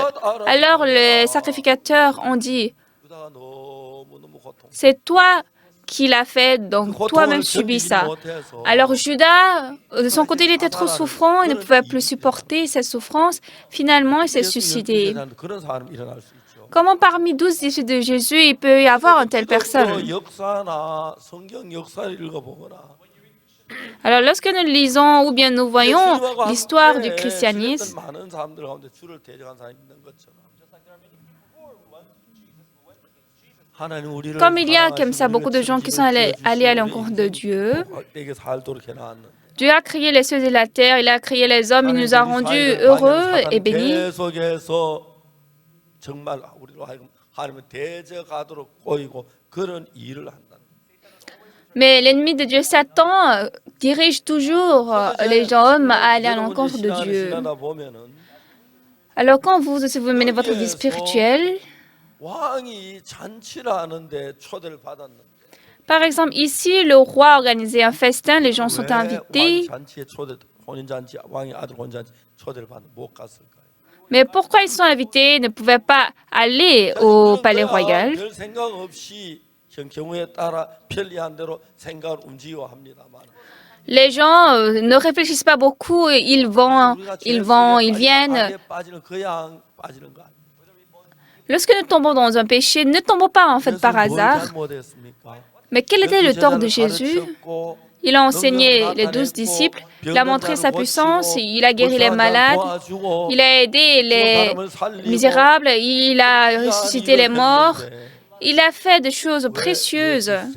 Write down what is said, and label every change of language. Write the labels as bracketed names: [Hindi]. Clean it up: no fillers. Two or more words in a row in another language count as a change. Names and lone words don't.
[French] Alors les sacrificateurs ont dit, c'est toi qui l'as fait, donc toi-même subis ça. Alors Judas, de son côté, il était trop souffrant, il ne pouvait plus supporter cette souffrance. Finalement, il s'est suicidé. Comment parmi 12 disciples de Jésus, il peut y avoir une telle personne? [Korean] 역사나 성경 역사를 읽어보거나 [French] Alors, lorsque nous lisons ou bien nous voyons [Korean] 주님하고 [French] l'histoire du [Korean] 함께 [French] christianisme, [Korean] 지냈던 많은 사람들 가운데 주를 대적한 사람이 있는 것처럼 하나님 우리를 [French] comme il y a comme ça [Korean] 사랑하시고 [French] beaucoup de gens qui sont allés à l'encontre de Dieu, [Korean] 복되게 살도록 해놨는데 [French] Dieu a créé les cieux et la terre, il a créé les hommes, il nous a rendus heureux et bénis. [Korean] 계속해서 정말 우리로 하여금 하나님을 대적하도록 꼬이고 그런 일을 한다. [French] Mais l'ennemi de Dieu, Satan, dirige toujours les hommes à aller à l'encontre de Dieu. Alors quand vous menez votre vie spirituelle, [Korean] 왕이 잔치를 하는데 초대를 받았는데 [French] par exemple ici, le roi a organisé un festin, les gens sont [Korean] 왜 [French] invités. [Korean] 왕이 잔치에 혼인 잔치 왕이 아들 혼인 잔치 초대를 받는 못 갔을까요? [French] Mais pourquoi ils sont invités, ils ne pouvaient pas aller au palais royal? [Korean] 별 생각 없이 경우에 따라 편리한 대로 생각을 움직여 합니다만 [French] Les gens ne réfléchissent pas beaucoup, ils vont, ils viennent. [Korean] 빠지는 그냥 빠지는 거 아니에요. [French] Lorsque nous tombons dans un péché, ne tombons pas en fait par hasard. Mais quel était le tort de Jésus? Il a enseigné les 12 disciples, il a montré sa puissance, il a guéri les malades, il a aidé les misérables, il a ressuscité les morts, il a fait des choses précieuses.